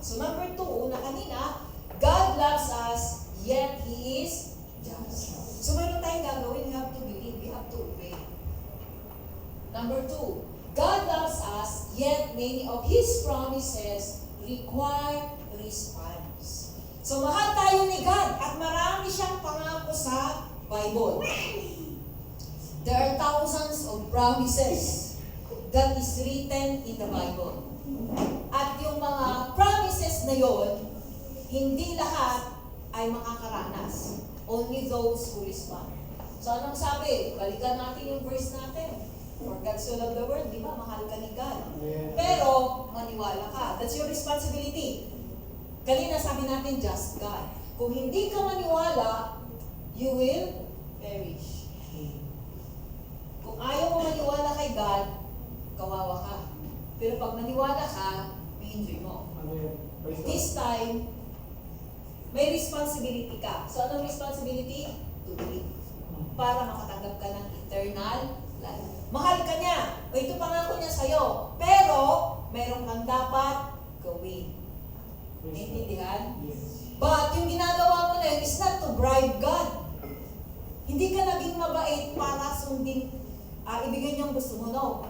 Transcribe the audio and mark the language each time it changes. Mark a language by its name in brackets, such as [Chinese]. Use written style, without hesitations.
[English] So, number 2, [Filipino] una kanina, [English] God loves us, yet He is just. So, [Filipino] meron tayong gagawin, [English] we have to believe, we have to obey. Number 2, God loves us, yet many of His promises require response. [Filipino] So, mahal tayo ni God at marami siyang pangako sa Bible. [English] There are thousands of promises that is written in the Bible. [Filipino] At yung mga promises na yon, hindi lahat ay makakaranas. [English] Only those who respond. [Filipino] So, anong sabi? Balikan natin yung verse natin. [English] For God so loved the world, [Filipino] di ba? Mahal ka ni [English] God. Amen. [Filipino] Pero, maniwala ka. [English] That's your responsibility. [Filipino] Kanina sabi natin, just God. Kung hindi ka maniwala, [English] you will perish. [Filipino] Kung ayaw mo maniwala kay God, kawawa ka. Pero pag maniwala ka, i-enjoy mo. [English] Amen. Praise God. This time, [Filipino] may responsibility ka. So, anong responsibility? [English] To believe. [Filipino] Para makatanggap ka ng eternal life. Mahal ka niya. O ito pangako niya sa'yo. Pero, meron kang dapat gawin. [English] Praise God. [Filipino] Naintindihan? [English] Yes. But [Filipino] yung ginagawa mo na yun [English] is not to bribe God. [Filipino] Hindi ka naging mabait para sundin, ibigay niya ang gusto mo. No.